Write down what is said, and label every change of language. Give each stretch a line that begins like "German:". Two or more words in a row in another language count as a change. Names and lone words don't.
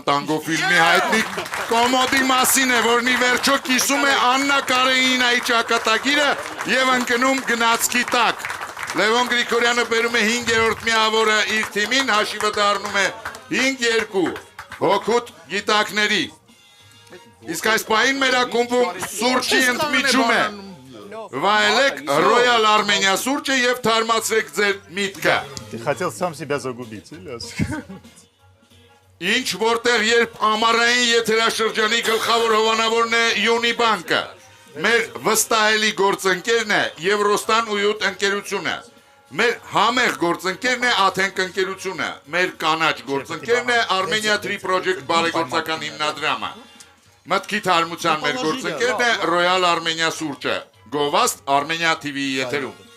Armenian: տանգո ֆիլմի հայտնի կոմոդի մասին է, որն ի վերջո կիսում է Աննա Կարենինայի ճակատագիրը եւ ընկնում գնացքի տակ։ Լևոն Գրիգորյանը բերում է 5-րդ միավորը իր թիմին, հաշիվը դառնում է 5-2 հոգուտ գիտակների։ Իսկ այս պահին մեր ակումբում սուրճի ընդմիջում է։ Վայելեք Royal Armenia սուրճը եւ թարմացրեք ձեր միտքը։
Russian: Ты хотел сам себя загубить, или?
Armenian: Ինչ որտեղ երբ ամառային եթերաշրջանի գլխավոր հովանավորն է Յունիբանկը, մեր վստահելի գործընկերն է Եվրոստան ույուտ ընկերությունը, մեր համեղ գործընկերն է Աթենք ընկերությունը, մեր կանաչ գործընկերն է Armenia 3 Project բարեգործական հիմնադրամը, մտքի թարմության մեր գործընկերն է Royal Armenia սուրճը, գովաստ Armenia TV-ի եթերում։